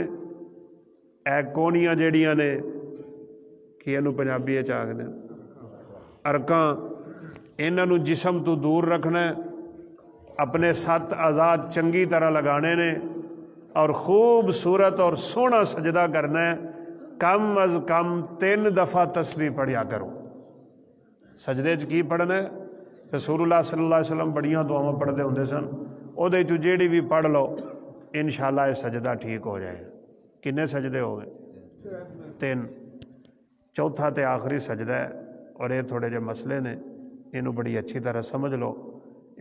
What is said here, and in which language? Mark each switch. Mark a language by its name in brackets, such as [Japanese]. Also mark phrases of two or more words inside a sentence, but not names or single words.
[Punjabi] ਇਹ ਕੋਹਣੀਆਂ ਜਿਹੜੀਆਂ ਨੇ, ਕੀ ਇਹਨੂੰ ਪੰਜਾਬੀ 'ਚ ਆਖਦੇ ਨੇ, ਅਰਕਾਂ, ਇਹਨਾਂ ਨੂੰ ਜਿਸਮ ਤੋਂ ਦੂਰ ਰੱਖਣਾ। ਆਪਣੇ 7 ਆਜ਼ਾਦ ਚੰਗੀ ਤਰ੍ਹਾਂ ਲਗਾਣੇ ਨੇ ਔਰ ਖੂਬਸੂਰਤ ਔਰ ਸੋਹਣਾ ਸਜਦਾ ਕਰਨਾ ਹੈ। ਕਮ ਅਜ਼ ਕਮ 3 ਦਫਾ ਤਸਬੀਹ ਪੜ੍ਹਿਆ ਕਰੋ। ਸਜਦੇ 'ਚ ਕੀ ਪੜ੍ਹਨਾ? [Arabic] رسول الله صلى الله عليه وسلم [Punjabi] ਬੜੀਆਂ ਦੁਆਵਾਂ ਪੜ੍ਹਦੇ ਹੁੰਦੇ ਸਨ, ਉਹਦੇ 'ਚੋਂ ਜਿਹੜੀ ਵੀ ਪੜ੍ਹ ਲਓ ਇਨਸ਼ਾਅੱਲਾ ਇਹ ਸਜਦਾ ਠੀਕ ਹੋ ਜਾਏਗਾ। ਕਿੰਨੇ ਸਜਦੇ ਹੋ ਗਏ? 3। ਚੌਥਾ ਤੇ ਆਖਰੀ ਸਜਦਾ ਹੈ, ਔਰ ਇਹ ਥੋੜ੍ਹੇ ਜਿਹੇ ਮਸਲੇ ਨੇ, ਇਹਨੂੰ ਬੜੀ ਅੱਛੀ ਤਰ੍ਹਾਂ ਸਮਝ ਲਓ।